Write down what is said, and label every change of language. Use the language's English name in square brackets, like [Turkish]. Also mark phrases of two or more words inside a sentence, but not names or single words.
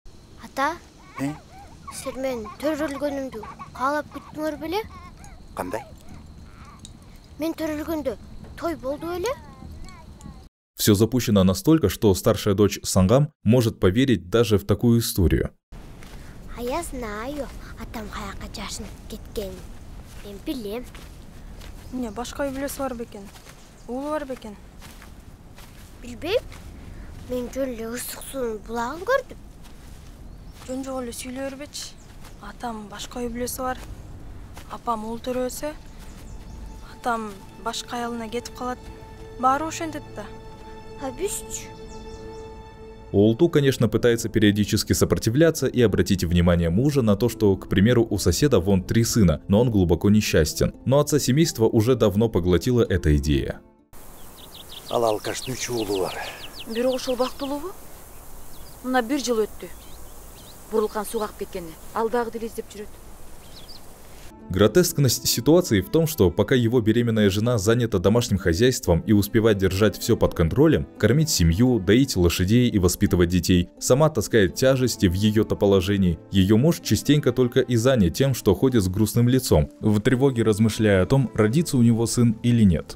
[Russian] Все запущено настолько, что старшая дочь Сангам может поверить даже в такую историю. Я знаю, [Kyrgyz] атам каяка жашынып кеткен. Мен билем. Не, башка үй бүлөсү бар бекен. Уулу бар бекен. Билбейм. Мен жөн эле ысык суунун булагын көрдүм. Жөн жок эле сүйлөй бербечи. Атам башка үй бүлөсү бар. Апам уул төрөсө. Атам башка аялына кетип калат. Баары ошентет да. Абисч. [Russian] Олту, конечно, пытается периодически сопротивляться и обратить внимание мужа на то, что, к примеру, у соседа вон 3 сына, но он глубоко несчастен. Но отца семейства уже давно поглотила эта идея. [Kyrgyz] Бирок ошол бактылуубу? Мына 1 жыл өттү. Бурулган суу агып кеткени. Ал дагы деле издеп жүрөт. [Russian] Гротескность ситуации в том, что пока его беременная жена занята домашним хозяйством и успевает держать все под контролем, кормить семью, доить лошадей и воспитывать детей, сама таскает тяжести в ее-то положении, ее муж частенько только и занят тем, что ходит с грустным лицом, в тревоге размышляя о том, родится у него сын или нет.